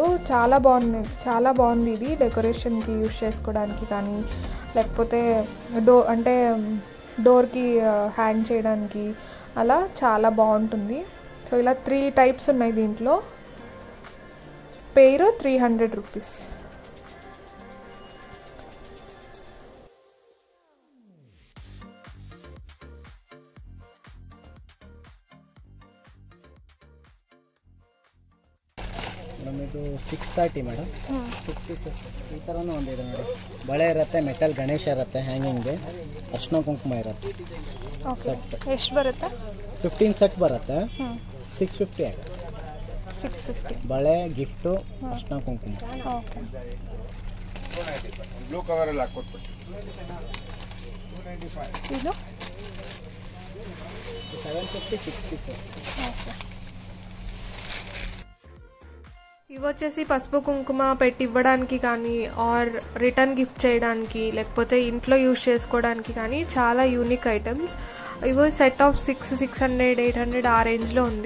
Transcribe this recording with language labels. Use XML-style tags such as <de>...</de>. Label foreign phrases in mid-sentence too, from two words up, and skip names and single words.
<te>చాలా బాగుంది ఇది డెకరేషన్కి యూజ్ చేసుకోవడానికి కానీ, లేకపోతే డోర్కి హ్యాంగ్ చేయడానికి అలా చాలా బాగుంటుంది. సో ఇలా 3 టైప్స్ ఉన్నాయి దీంట్లో. పేరు 300 రూపీస్.</te> <kn>ಇದು 630 ಮೇಡಮ್. 50 ಈ ಥರನೂ ಒಂದಿದೆ ನೋಡಿ. ಬಳೆ ಇರುತ್ತೆ, ಮೆಟಲ್ ಗಣೇಶ ಇರುತ್ತೆ, ಹ್ಯಾಂಗಿಂಗ್ಗೆ ಅರ್ಶಿನ ಕುಂಕುಮ ಇರುತ್ತೆ. ಸೆಟ್ ಎಷ್ಟು ಬರುತ್ತೆ? 15 ಸೆಟ್ ಬರುತ್ತೆ. 650 ಆಗುತ್ತೆ. 650. ಬಳೆ ಗಿಫ್ಟು ಅರ್ಶಿನ ಕುಂಕುಮ. ಓಕೆ.</kn> <en>blue cover</en> <kn>ಎಲ್ಲ ಹಾಕ್ಕೊಟ್ಬಿಟ್ಟು ಇದು 750 6 pieces.</kn> <te>ఓకే. ఇవి వచ్చేసి పసుపు కుంకుమ పెట్టి ఇవ్వడానికి కానీ</te> <en>or return gift</en> <te>చేయడానికి లేకపోతే ఇంట్లో యూజ్ చేసుకోవడానికి కానీ చాలా</te> <en>unique items.</en> <te>ఇవో</te> <en>set of</en> <te>600 800 ఆ రేంజ్లో ఉంది.</te>